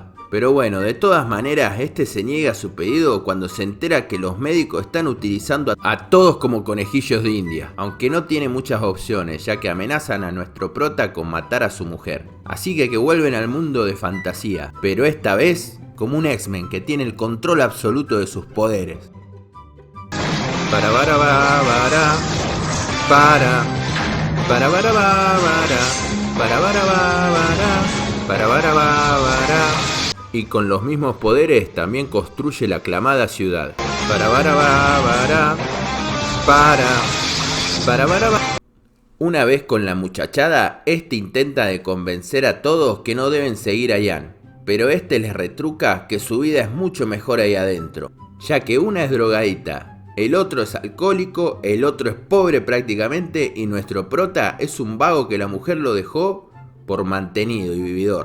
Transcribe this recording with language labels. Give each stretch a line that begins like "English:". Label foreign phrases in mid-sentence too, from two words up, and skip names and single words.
Spanish: Pero bueno, de todas maneras, este se niega a su pedido cuando se entera que los médicos están utilizando a todos como conejillos de India, aunque no tiene muchas opciones, ya que amenazan a nuestro prota con matar a su mujer. Así que vuelven al mundo de fantasía, pero esta vez como un X-Men que tiene el control absoluto de sus poderes. Para bara bara bara para bara bara bara para bara bara. Y con los mismos poderes también construye la aclamada ciudad. Una vez con la muchachada, este intenta de convencer a todos que no deben seguir a Ian, pero este les retruca que su vida es mucho mejor ahí adentro, ya que una es drogadita, el otro es alcohólico, el otro es pobre prácticamente y nuestro prota es un vago que la mujer lo dejó por mantenido y vividor.